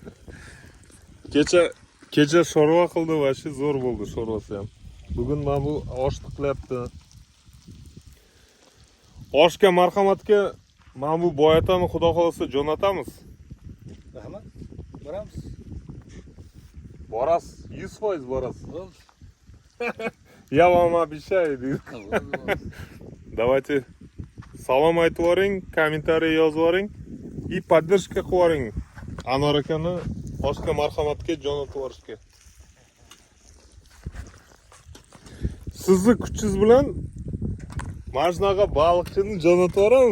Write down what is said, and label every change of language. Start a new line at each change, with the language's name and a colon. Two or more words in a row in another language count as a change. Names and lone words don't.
Uzbek: Kecha sho'rva qildi va shu zo'r bo'ldi sho'rvasi ham. Bugun mana bu osh tiqlayapti. Oshga marhamatga mana bu boyatani xudo xolasa jo'natamiz. Rahmat. Boramiz. Borasiz, 100% borasiz. Bo'ldi.
Russian: Я вам обещаю. Давайте
Uzbek: salom aytib yuboring, kommentariy yozib yuboring
Russian: и поддержка
Uzbek: qilib yuboring. Anvar akani oshga marhamatga jo'natib yuborishga. Sizni kuchingiz bilan mana shunaqa baliqchini jo'natib yuboramiz.